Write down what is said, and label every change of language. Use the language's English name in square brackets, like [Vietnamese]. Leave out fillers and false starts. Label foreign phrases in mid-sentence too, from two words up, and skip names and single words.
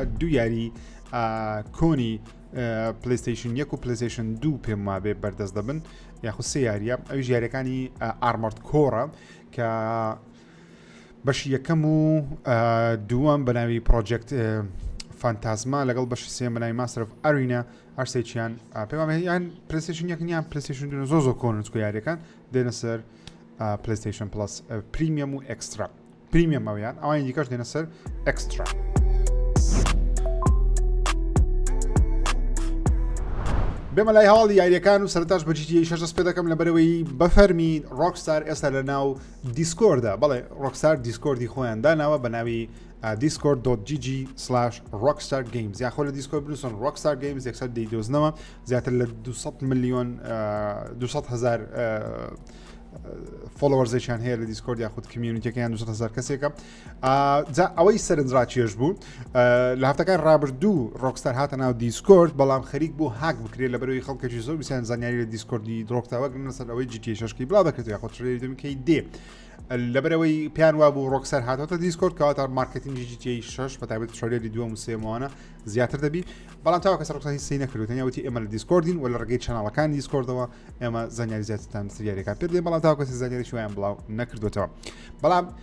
[Central Kurdish] دوو یاری کۆنی پلەیستەیشن 1 و پلەیستەیشن 2 پێم وابێ بەردەست دەبن یاخود سێ یاریە ئەویش یاریەکانی ئارمۆرد کۆرە کە بەشی یەکەم و دووەم بە ناوی پرۆجێکت فانتازما لەگەڵ بەشی سێم بە ناوی ماستەر ئۆف ئەرینا هەرسێکیان پێم یان پلەیستەیشن 1 یان پلەیستەیشن 2 زۆر کۆن چکۆ یاریەکان دێنە سەر پلەیستەیشن پلس پریمیەم و ئەکسترا پریمیەمەوەیان ئەوان دیکەش دێنە سەر ئەکسترا بێمە لای هەواڵی یاریەکان و سەرتاش بە GTA 6 پێ دەکەم لەبەرەوەی بەفەرمی ڕۆکستار ئێستا لە ناو دیسکۆردە بەڵێ ڕۆکستار دیسکۆردی خۆیان داناوە بە ناوی discord.gg/rockstargames یاخۆ لە دیسکۆرد بنووسن rockstar games یەکسەر دەیدۆزنەوە زیاتر لە 200 میلیۆن 200,000 فۆلۆوەرزێکیان هەیە لە دیسکۆرد یاخود کمیونیتیەکەیان 200,000 کەسێکە ئەوەی سەرنجڕا چێژ بوو لە هەفتەکان ڕابردوو ڕۆکستار هاتە ناو دیسکۆرد بەڵام خەریک بۆ هاک بکرێت لە بەرەوەی خەڵکێکی زۆر بیسیان زانیاری لە دیسکۆردی درۆکتاوە گرنە سەر ئەوەی GTA 6 بڵاو دەکرێت یاخود ترێلەری دەمکەی دێ لەبەرەوەی پیان وا بوو ڕۆکسەر هاتۆتە دیسکۆرد کەواتە مارکتینگی GTA 6 بەتابێت ترێلەری دووەم و سێمەوانە زیاتر دەبی بەڵام تاوە کەس ڕۆکسەری سی نەکردوتەنیا وتی ئێمە لە دیسکۆردین و لە ڕێگەی چەناڵەکانی دیسکۆردەوە ئێمە زانیاری زیاترتان سریارەکان پێ دێ بەڵام تاوە کەسی زانیاری شویان بڵاو نەکردوتەوە بەڵام